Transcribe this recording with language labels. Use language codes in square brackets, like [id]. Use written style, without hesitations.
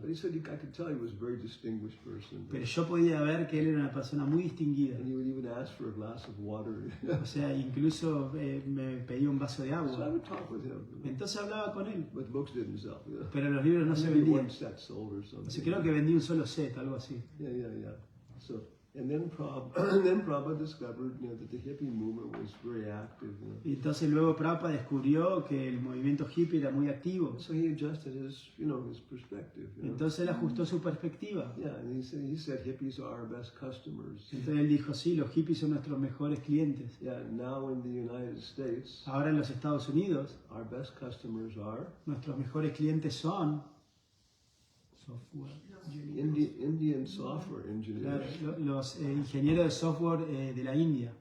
[en] But he said I could tell he was a very distinguished person. [es] Pero yo podía ver que él era una persona muy distinguida. [en] And he would even ask for a glass of water. [es] O sea, incluso me pedía un vaso de [en] So I [es] agua. [en] would talk with him. [es] Entonces hablaba con él. [en] But the books didn't sell. [es] Pero los libros no se [en] Maybe [es] vendían. [en] one set sold or [es] O sea, [en] something. [es] creo que vendí un solo set, algo así. [en] Yeah. So And then Prabhupada discovered, that the hippie movement was very active. [es] Y entonces luego Prabhupada descubrió que el movimiento hippie era muy activo. [en] So he adjusted his perspective. [es] Entonces él ajustó su perspectiva. [en] Yeah, and he said hippies are our best customers. [es] Entonces él dijo, sí, los hippies son nuestros mejores clientes. [en] Yeah, now in the United States, [es] Ahora en los Estados Unidos, [en] our best customers are [es] nuestros mejores clientes son software. [en] Indian software [es] Claro, [en] engineers. [es] los ingenieros de software de la India.